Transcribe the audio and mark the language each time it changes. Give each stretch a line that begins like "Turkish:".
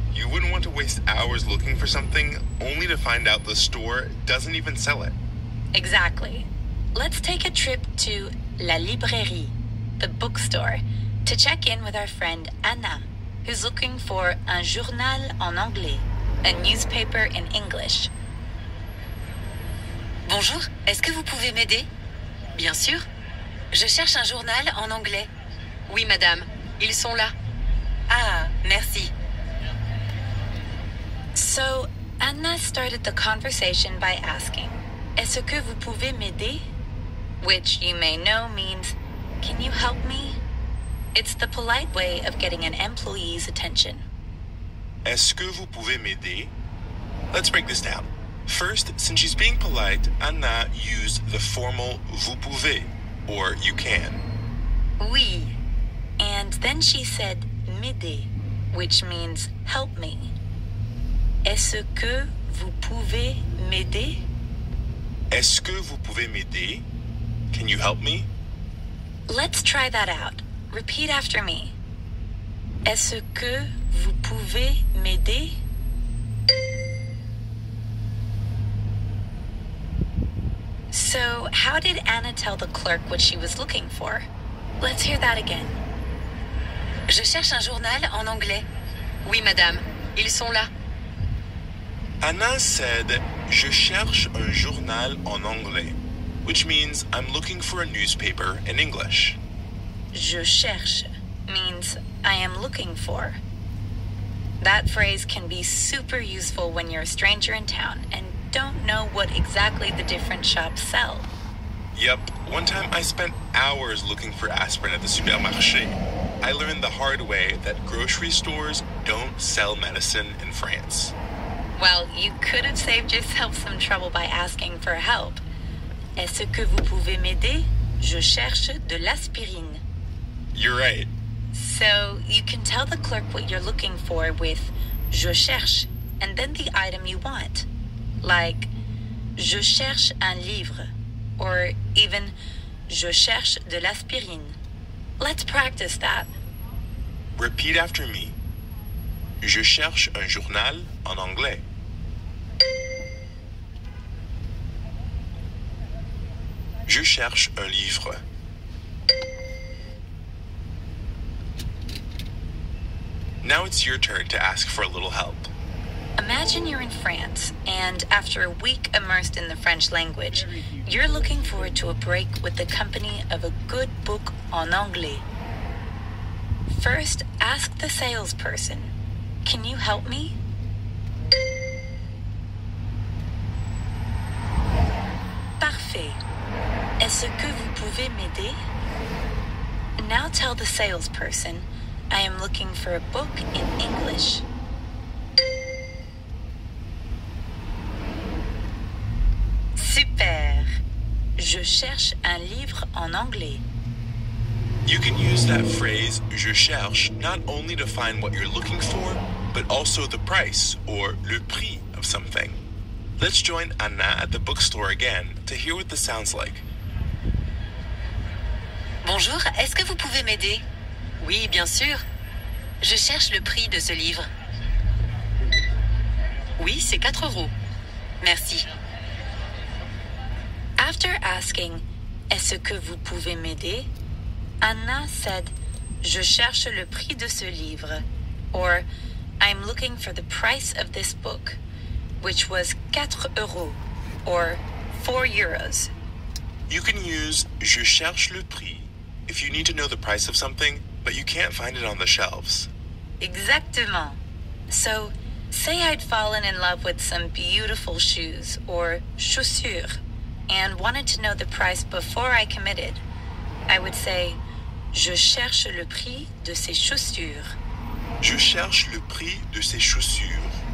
English: You wouldn't want to waste hours looking for something only to find out the store doesn't even sell it. Exactly. Let's take a trip to La Librairie, the bookstore, to check in with our friend Anna, who's looking for
French: un journal en anglais,
English: a newspaper in English.
French: Bonjour, est-ce que vous pouvez m'aider? Bien sûr. Je cherche un journal en anglais. Oui, madame. Ils sont là. Ah, merci.
English: So, Anna started the conversation by asking,
French: Est-ce que vous pouvez m'aider?
English: Which you may know means, can you help me? It's the polite way of getting an employee's attention.
French: Est-ce que vous pouvez m'aider?
English: Let's break this down. First, since she's being polite, Anna used the formal
French: vous pouvez,
English: or you can.
French: Oui.
English: And then she said
French: m'aider,
English: which means help me.
French: Est-ce que vous pouvez m'aider? Est-ce que vous pouvez m'aider?
English: Can you help me? Let's try that out. Repeat after me.
French: Est-ce que vous pouvez m'aider?
English: So, how did Anna tell the clerk what she was looking for? Let's hear that again.
French: Je cherche un journal en anglais. Oui, madame. Ils sont là.
English: Anna said,
French: Je cherche un journal en anglais,
English: which means I'm looking for a newspaper in English.
French: Je cherche
English: means I am looking for. That phrase can be super useful when you're a stranger in town and don't know what exactly the different shops sell. Yep, one time I spent hours looking for aspirin at the supermarché. I learned the hard way that grocery stores don't sell medicine in France. Well, you could have saved yourself some trouble by asking for help.
French: Est-ce que vous pouvez m'aider? Je cherche de l'aspirine.
English: You're right. So you can tell the clerk what you're looking for with
French: je cherche
English: and then the item you want. Like,
French: je cherche un livre,
English: or even
French: je cherche de l'aspirine.
English: Let's practice that. Repeat after me.
French: Je cherche un journal en anglais. Je cherche un livre.
English: Now it's your turn to ask for a little help. Imagine you're in France, and after a week immersed in the French language, you're looking forward to a break with the company of a good book
French: en anglais.
English: First, ask the salesperson, "Can you help me?"
French: Parfait. Est-ce que vous pouvez m'aider?
English: Now tell the salesperson, "I am looking for a book in English."
French: Super. Je cherche un livre en anglais.
English: You can use that phrase,
French: je cherche,
English: not only to find what you're looking for, but also the price, or
French: le prix,
English: of something. Let's join Anna at the bookstore again to hear what this sounds like.
French: Bonjour, est-ce que vous pouvez m'aider? Oui, bien sûr. Je cherche le prix de ce livre. Oui, c'est 4 €. Merci.
English: After asking,
French: "Est-ce que vous pouvez m'aider?"
English: Anna said,
French: "Je cherche le prix de ce livre,"
English: or "I'm looking for the price of this book," which was 4 €, or 4 euros. You can use
French: je cherche le prix
English: if you need to know the price of something, but you can't find it on the shelves.
French: Exactement.
English: So, say I'd fallen in love with some beautiful shoes, or chaussures, and wanted to know the price before I committed. I would say,
French: "Je cherche le prix de ces chaussures." Je cherche le prix de ces chaussures.